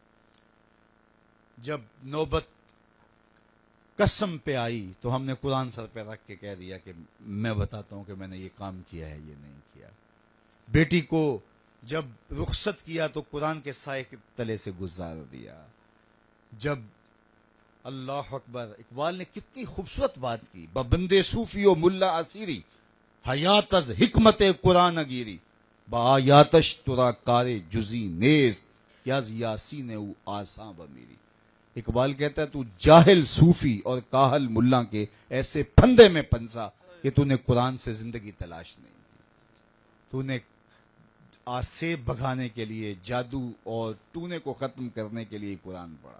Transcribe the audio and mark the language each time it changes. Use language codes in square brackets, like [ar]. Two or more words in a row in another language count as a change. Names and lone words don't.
[ur] جب نوبت قسم پہ آئی تو ہم نے قرآن سر پہ رکھ کے کہہ دیا کہ میں بتاتا ہوں کہ میں نے یہ کام کیا ہے، یہ نہیں کیا۔ بیٹی کو جب رخصت کیا تو قرآن کے سائے کے تلے سے گزار دیا۔ جب اللہ اکبر، اقبال نے کتنی خوبصورت بات کی، [fa] ببندے صوفی و ملا اسیری، حیات از حکمت قرآن گیری، با آیاتش ترا کار جزی نیست، یاز یاسین او آساں بمیری۔ [ur] اقبال کہتا ہے تو جاہل صوفی اور کاہل ملا کے ایسے پھندے میں پنسا کہ تو نے قرآن سے زندگی تلاش نہیں کی، تو نے آسے بھگانے کے لیے، جادو اور ٹونے کو ختم کرنے کے لیے قرآن پڑھا۔